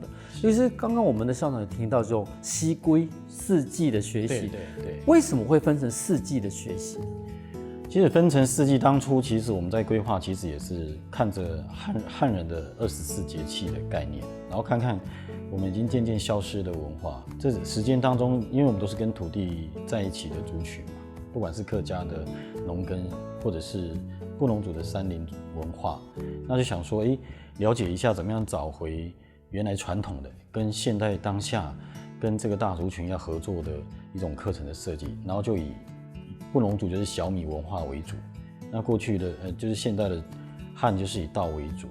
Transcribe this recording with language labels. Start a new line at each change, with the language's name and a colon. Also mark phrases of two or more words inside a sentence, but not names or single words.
Chinese: 尤其是剛剛我們的校長有聽到，就西歸四季的學習，對，為什麼會分成四季的學習？其實分成四季，當初其實我們在規劃，其實也是看着漢人的24節氣的概念，然後看看我們已經漸漸消失的文化。這時間當中，因為我們都是跟土地在一起的族群嘛，不管是客家的農耕，或者是布農族的山林文化，那就想說，了解一下怎麼樣找回原來傳統的跟現代當下跟这个大族群要合作的一种课程的设计，然后就以布农族就是小米文化为主，那过去的就是现代的汉就是以稻为主。